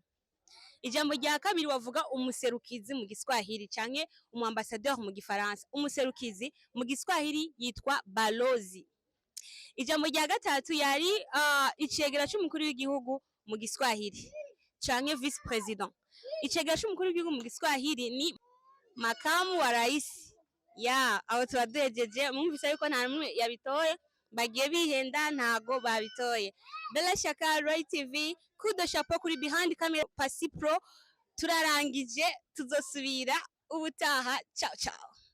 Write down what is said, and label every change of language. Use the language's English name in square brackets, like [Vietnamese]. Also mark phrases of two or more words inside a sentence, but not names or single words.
[Rundi] Ijambo rya kabiri wavuga umuserukizi mu Giswahili canke umwambassadeur mu Gifaransa. Umuserukizi mu Giswahili yitwa balozi. Ijambo rya gatatu yari icegera c'umukuru w'igihugu mu Giswahili canke [English] vice president. [Rundi] Icegera c'umukuru w'igihugu mu Giswahili ni [Swahili] makamu wa rais. [Rundi] Aho turadejeje mwumvise yuko nta numwe yabitoye, bagiye bihenda ntago babitoye. Bella Shaka Roy TV, kudo chapeau kuri [English] behind camera [Rundi] Pasi Pro. Turarangije, tuzosubira ubutaha. [Italian] Ciao ciao.